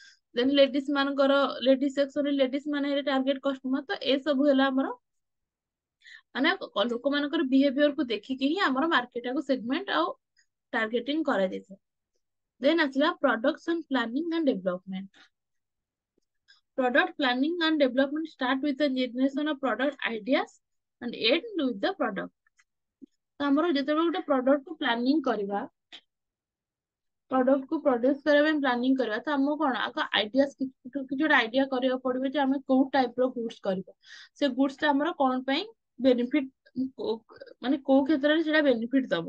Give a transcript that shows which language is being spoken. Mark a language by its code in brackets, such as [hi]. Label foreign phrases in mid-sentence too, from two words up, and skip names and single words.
[or] ଦେନ୍ ଲେଡିଜ ମାନଙ୍କର, [en] ladies sectionରେ [or] ଲେଡିଜ ମାନେ ହେଲେ [en] target customer. [or] ତ ଏ ସବୁ ହେଲା ଆମର ମାନେ ଲୋକମାନଙ୍କର ବିହେଭିୟର କୁ ଦେଖିକି ହିଁ ଆମର [en] market segment [or] ଆଉ ଟାର୍ଗେଟିଂ କରାଯାଇଥାଏ। [en] ଦେନ୍ ଆସିଲା production planning and development. Product planning and development start with the generation of product ideas and end with the product. [or] ତ ଆମର ଯେତେବେଳେ ଗୋଟେ ପ୍ରଡକ୍ଟ କୁ ପ୍ଲାନିଂ କରିବା, ପ୍ରଡକ୍ଟ କୁ ପ୍ରଡ୍ୟୁସ କରିବା ପାଇଁ ପ୍ଲାନିଂ କରିବା, ତ ଆମକୁ କଣ ଆଗ ଆଇଡିଆସ କିଛି ଗୋଟେ ଆଇଡିଆ କରିବାକୁ ପଡିବ ଯେ ଆମେ କୋଉ ଟାଇପ ର ଗୁଡ୍ସ କରିବା। ସେ ଗୁଡ୍ସ ଟା ଆମର କଣ ପାଇଁ ବେନିଫିଟ, ମାନେ କୋଉ କ୍ଷେତ୍ରରେ ସେଟା ବେନିଫିଟ ଦବ।